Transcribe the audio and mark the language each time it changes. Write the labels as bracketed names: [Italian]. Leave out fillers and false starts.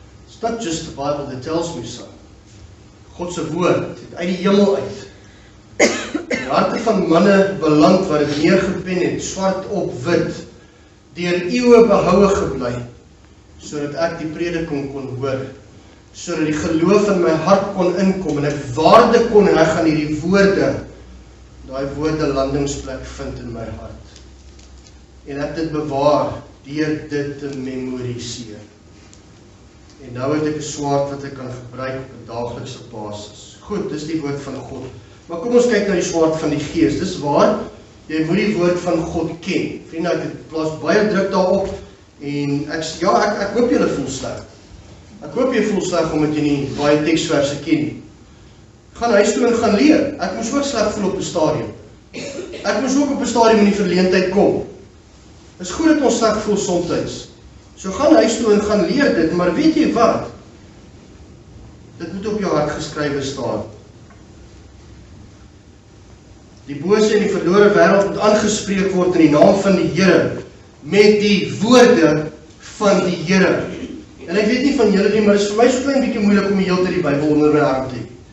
[English] It's not just the Bible that tells me so. [Afrikaans] God se woord het uit die hemel uit. In die harte van manne beland wat het neergepen het, swart op wit, deur eeue behoue gebly, sodat ek die prediking kon hoor, sodat die geloof in my hart kon inkom, en ek waarde kon heg aan hierdie woorde, daai woorde landingsplek vind in my hart. En ek dit bewaar, deur dit te memoriseer. En nou het ek 'n swaard wat ek kan gebruik op 'n daaglikse basis. Goed, dis die woord van God. Maar kom ons kyk na die swaard van die Gees. Dis waar, jy moet die woord van God ken. Vriende, ek plaas baie druk daarop, en ek hoop julle voel sleg. Ek hoop jy voel sleg omdat jy nie baie teksverse ken nie. Gaan huis toe en gaan leer. Ek moes ook sleg voel op 'n stadium. Ek moes ook op 'n stadium in die verleentheid kom. Is goed dat ons sleg voel soms. So gaan huis toe en gaan leer dit, maar weet jy wat? Dit moet op jou hart geskrywe staan. Die bose en die verlore wêreld moet aangespreek word in die naam van die Here, met die woorde van die Here. En ek weet nie van julle nie, maar dit is vir my so klein bietjie moeilik om die hele tyd die Bybel onder my arm te hê.